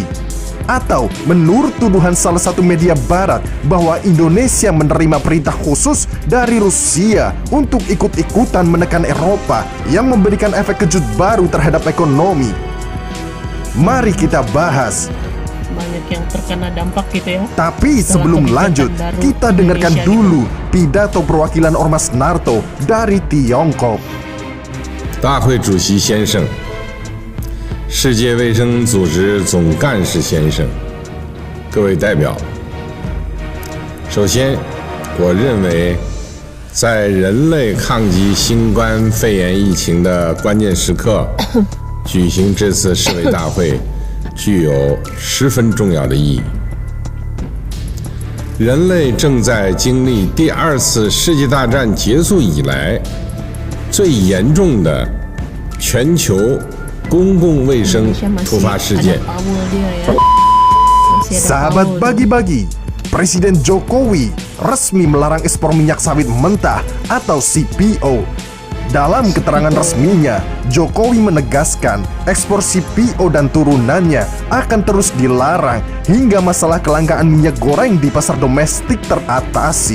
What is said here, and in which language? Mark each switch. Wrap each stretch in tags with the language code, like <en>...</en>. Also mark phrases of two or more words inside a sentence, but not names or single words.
<id>Atau menurut tuduhan salah satu media barat bahwa Indonesia menerima perintah khusus dari Rusia untuk ikut-ikutan menekan Eropa yang memberikan efek kejut baru terhadap ekonomi? Mari kita bahas. Banyak yang terkena dampak gitu ya. Tapi sebelum lanjut, kita dengarkan dulu pidato perwakilan Ormas NATO dari Tiongkok.</id> <zh>大会主席先生，世界卫生组织总干事先生，各位代表，首先，我认为，在人类抗击新冠肺炎疫情的关键时刻，举行这次世卫大会具有十分重要的意义。人类正在经历第二次世界大战结束以来最严重的全球公共卫生突发事件。</zh> <id>Sahabat bagi-bagi, Presiden Jokowi resmi melarang ekspor minyak sawit mentah atau CPO. Dalam keterangan resminya, Jokowi menegaskan ekspor CPO dan turunannya akan terus dilarang hingga masalah kelangkaan minyak goreng di pasar domestik teratasi.</id>